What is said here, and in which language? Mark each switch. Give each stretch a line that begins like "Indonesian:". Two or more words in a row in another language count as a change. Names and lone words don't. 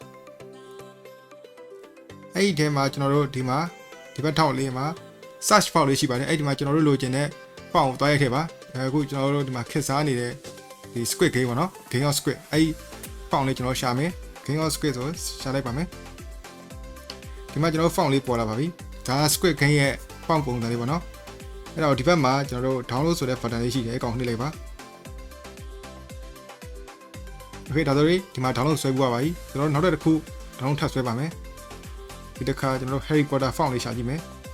Burmese: အဲ့ဒီထဲမှာကျွန်တော်တို့ဒီမှာဒီဘက်ထောက်လေးမှာ
English: search font
Burmese: လေးရှိပါတယ်အဲ့ဒီမှာကျွန်တော်တို့လိုချင်တဲ့ font ကိုတွားရိုက်ခဲ့ပါအခု ကျွန်တော်တို့ဒီမှာခက်စားနေတဲ့ဒီ squid game ပေါ့နော် game of squid အဲ့ဒီ font လေးကျွန်တော်ရှာမယ် game of squid ဆိုရှာလိုက်ပါမယ်ဒီမှာကျွန်တော် font လေးပေါ်လာပါပြီဒါ squid game ရဲ့ font ပုံစံလေးပေါ့နော်အဲ့တော့ဒီဘက်မှာကျွန်တော်တို့ download ဆိုတဲ့ button လေးရှိတယ်အကောင်နှိပ်လိုက်ပါ okay ဒါဆိုရင်ဒီမှာ download ဆွဲပြပါပြီကျွန်တော်နောက်တစ်ခု download ထပ်ဆွဲပါမယ်ဒီတစ်ခါကျွန်တော်တို့ Harry Potter font လေးရှာကြည့်မယ်